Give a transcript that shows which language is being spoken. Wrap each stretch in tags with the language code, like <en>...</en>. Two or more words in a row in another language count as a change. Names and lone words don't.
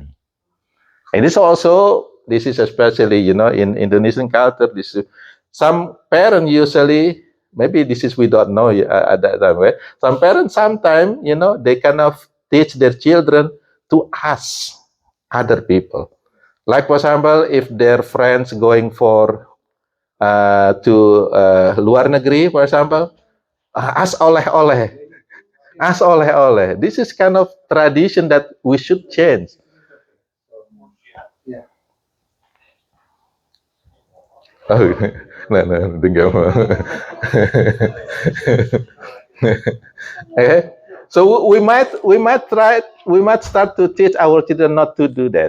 <en>And this is especially, in Indonesian culture, some parents usually, maybe this is we don't know at that time, right? Some parents sometimes, they kind of teach their children to ask other people. Like, for example, if their friends going to</en> <id>luar negeri,</id> <en>for example, ask oleh-oleh. Ask oleh-oleh. This is kind of tradition that we should change. Oh, no, dengar. Okay. So we might start to teach our children not to do that.</en>